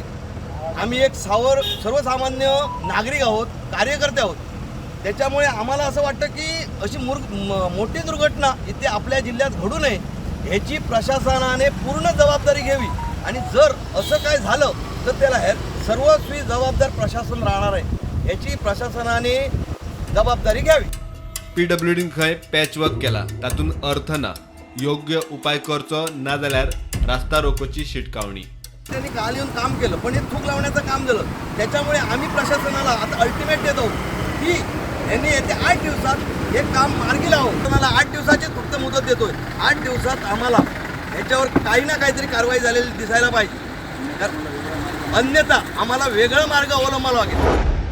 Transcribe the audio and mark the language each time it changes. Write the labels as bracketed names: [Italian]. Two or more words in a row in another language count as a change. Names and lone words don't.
[Marathi] आम्ही एक सर्वसामान्य नागरिक आहोत, कार्यकर्ते आहोत, त्याच्यामुळे आम्हाला असं वाटतं की अशी मोठी दुर्घटना इथे आपल्या जिल्ह्यात घडू नये ह्याची प्रशासनाने पूर्ण जबाबदारी घ्यावी। आणि जर असं काय झालं तर त्याला सर्वस्वी जबाबदार प्रशासन राहणार आहे, याची प्रशासनाने जबाबदारी घ्यावी। [Konkani] PWD खंय पॅचवर्क केला, तातून अर्थ ना। योग्य उपाय करचो ना जाल्यार रास्ता रोकोची शिटकावणी। [Marathi] त्यांनी काल येऊन काम केलं, पण हे थूक लावण्याचं काम झालं। त्याच्यामुळे आम्ही प्रशासनाला आता अल्टिमेट देतो की यांनी येत्या 8 दिवसात हे काम मार्गी लावून तुम्हाला 8 दिवसाची फक्त मुदत देतोय। 8 दिवसात आम्हाला याच्यावर काही ना काहीतरी कारवाई झालेली दिसायला पाहिजे, अन्यथा आम्हाला वेगळा मार्ग अवलंबावा लागेल।